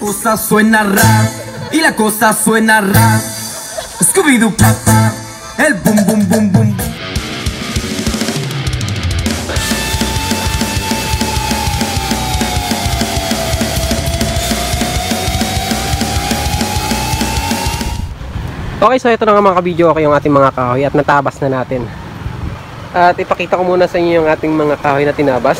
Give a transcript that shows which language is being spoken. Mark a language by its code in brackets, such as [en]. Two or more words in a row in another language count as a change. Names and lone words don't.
[es] cosa suena rap, y la cosa suena rap. Scooby-Doo papá, el boom boom boom boom. [tl] Okay, so ito na nga mga kabidyo, okay, yung ating mga kahoy at natabas na natin. At ipakita ko muna sa inyo yung ating mga kahoy na tinabas.